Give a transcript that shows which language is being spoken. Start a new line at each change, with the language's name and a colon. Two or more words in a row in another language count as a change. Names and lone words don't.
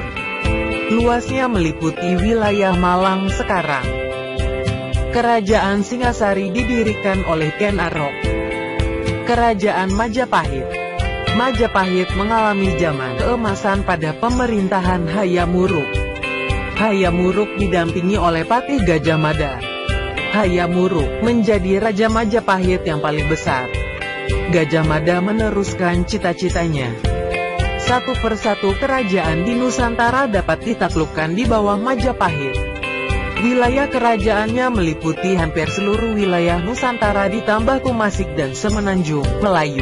Indonesian: Luasnya meliputi wilayah Malang sekarang. Kerajaan Singasari didirikan oleh Ken Arok. Kerajaan Majapahit. Majapahit mengalami zaman keemasan pada pemerintahan Hayam Wuruk. Hayam Wuruk didampingi oleh Patih Gajah Mada. Hayam Wuruk menjadi Raja Majapahit yang paling besar. Gajah Mada meneruskan cita-citanya. Satu persatu kerajaan di Nusantara dapat ditaklukkan di bawah Majapahit. Wilayah kerajaannya meliputi hampir seluruh wilayah Nusantara ditambah Tumasik dan Semenanjung, Melayu.